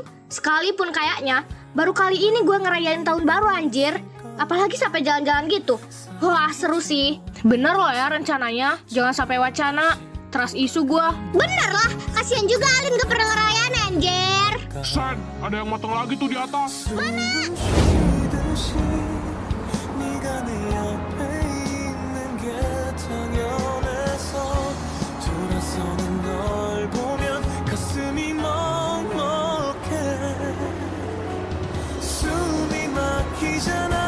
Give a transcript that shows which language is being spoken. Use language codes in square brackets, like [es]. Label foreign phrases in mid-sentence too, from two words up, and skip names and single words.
[id] Sekalipun kayaknya, baru kali ini gue ngerayain tahun baru anjir. Apalagi sampai jalan-jalan gitu. Wah, seru sih. Bener loh ya rencananya. Jangan sampai wacana. [en] Trust isu [id] gua. Bener lah, kasihan juga Alin gak pernah ngerayain anjir. Sen, ada yang matang lagi tuh di atas. [ko] 네가 내 옆에 있는 게 당연해서 돌아서는 널 보면 가슴이 먹먹해 숨이 막히잖아.